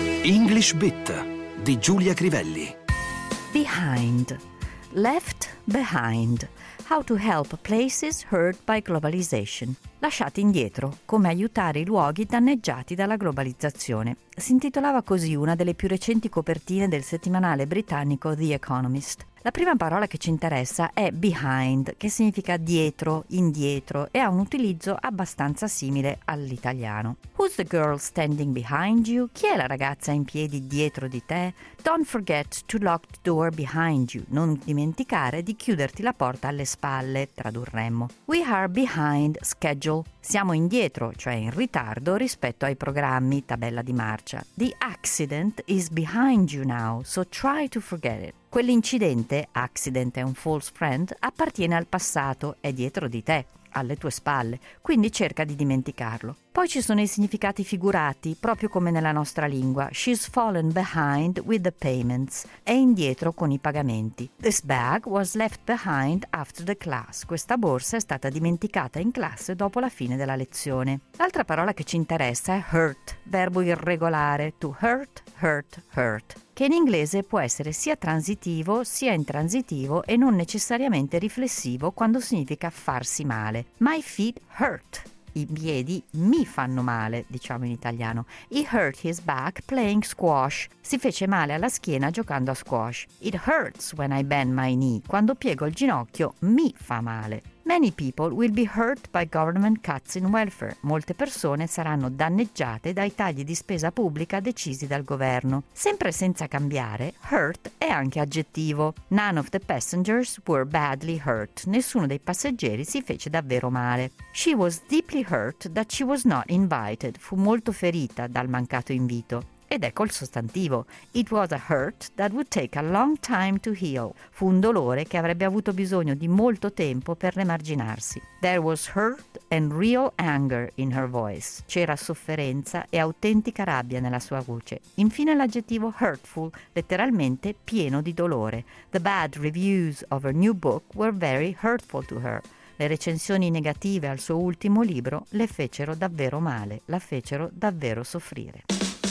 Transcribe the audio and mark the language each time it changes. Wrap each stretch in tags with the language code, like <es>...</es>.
<it>English Bit di Giulia Crivelli.</it> <en>Behind. Left behind. How to help places hurt by globalization.</en> <it>Lasciati indietro, come aiutare i luoghi danneggiati dalla globalizzazione. Si intitolava così una delle più recenti copertine del settimanale britannico The Economist. La prima parola che ci interessa è behind, che significa dietro, indietro, e ha un utilizzo abbastanza simile all'italiano.</it> <en>Who's the girl standing behind you?</en> <it>Chi è la ragazza in piedi dietro di te?</it> <en>Don't forget to lock the door behind you.</en> <it>Non dimenticare di chiuderti la porta alle spalle, tradurremmo.</it> <en>We are behind schedule.</en> <it>Siamo indietro, cioè in ritardo, rispetto ai programmi, tabella di marcia.</it> <en>The accident is behind you now, so try to forget it.</en> <it>Quell'incidente, accident and false friend, appartiene al passato, è dietro di te, alle tue spalle, quindi cerca di dimenticarlo. Poi ci sono i significati figurati, proprio come nella nostra lingua.</it> <en>She's fallen behind with the payments.</en> <it>È indietro con i pagamenti.</it> <en>This bag was left behind after the class.</en> <it>Questa borsa è stata dimenticata in classe dopo la fine della lezione. L'altra parola che ci interessa è hurt, verbo irregolare, to hurt, hurt, hurt, che in inglese può essere sia transitivo sia intransitivo e non necessariamente riflessivo quando significa farsi male.</it> <en>My feet hurt.</en> <it>I piedi mi fanno male, diciamo in italiano.</it> <en>It hurt his back playing squash.</en> <it>Si fece male alla schiena giocando a squash.</it> <en>It hurts when I bend my knee.</en> <it>Quando piego il ginocchio, mi fa male.</it> <en>Many people will be hurt by government cuts in welfare.</en> <it>Molte persone saranno danneggiate dai tagli di spesa pubblica decisi dal governo. Sempre senza cambiare, hurt è anche aggettivo.</it> <en>None of the passengers were badly hurt.</en> <it>Nessuno dei passeggeri si fece davvero male.</it> <en>She was deeply hurt that she was not invited.</en> <it>Fu molto ferita dal mancato invito. Ed ecco il sostantivo.</it> <en>It was a hurt that would take a long time to heal.</en> <it>Fu un dolore che avrebbe avuto bisogno di molto tempo per rimarginarsi.</it> <en>There was hurt and real anger in her voice.</en> <it>C'era sofferenza e autentica rabbia nella sua voce. Infine l'aggettivo hurtful, letteralmente pieno di dolore.</it> <en>The bad reviews of her new book were very hurtful to her.</en> <it>Le recensioni negative al suo ultimo libro le fecero davvero male, la fecero davvero soffrire.</it>